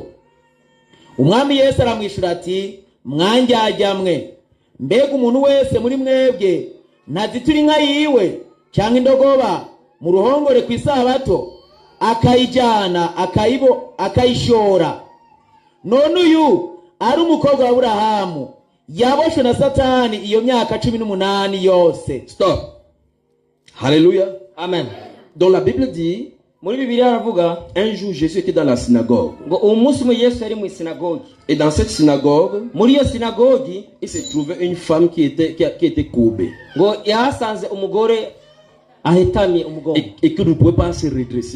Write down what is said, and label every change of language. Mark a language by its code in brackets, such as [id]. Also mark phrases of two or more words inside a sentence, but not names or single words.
[rn] Umwami Yesu aramwishura ati, mwanjyajyamwe, mbega umuntu wese muri mwebwe ntazitura inka yiwe cyangwa indogoba mu ruhongore ku isabato akayijyana akayishora? None uyu ari umukobwa wa Aburahamu, yaboshwe na Satani iyo myaka 18 yose. [fr] Stop. Alléluia. Amen. Donc la Bible dit, un jour Jésus était dans la synagogue. Et dans cette synagogue, il se trouvait une femme qui était courbée. Et que ne pouvait pas se redresser.